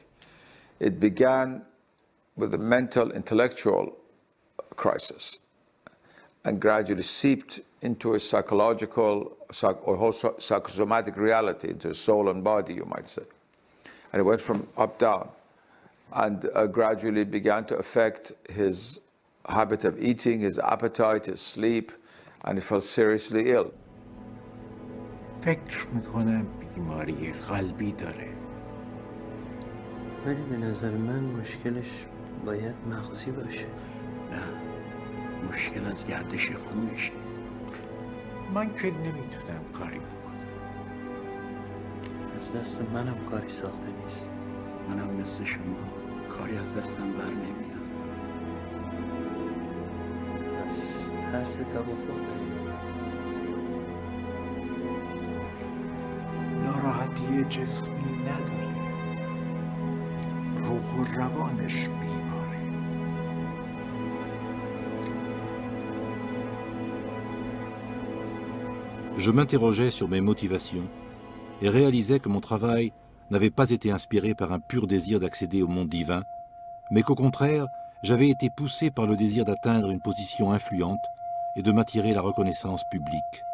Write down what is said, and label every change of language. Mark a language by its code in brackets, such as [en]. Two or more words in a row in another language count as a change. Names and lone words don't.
[en] It began with a mental, intellectual crisis and gradually seeped into a psychological or whole psychosomatic reality, into soul and body, you might say. And it went from up down and gradually began to affect his habit of eating, his appetite, his sleep, and he fell seriously ill. [fa] فکر میکنم بیماری قلبی داره. ولی به نظر من مشکلش باید مغزی باشه. نه، مشکل از گردش خونشه. من که نمیتونم کاری بکنم. از دست منم کاری ساخته نیست. منم مثل شما کاری از دستم بر نمیاد. پس هر سه توافق داریم. ناراحتی جسمی نداره، روح و روانش بیماره. [fr] Je m'interrogeais sur mes motivations et réalisais que mon travail n'avait pas été inspiré par un pur désir d'accéder au monde divin, mais qu'au contraire, j'avais été poussé par le désir d'atteindre une position influente et de m'attirer la reconnaissance publique.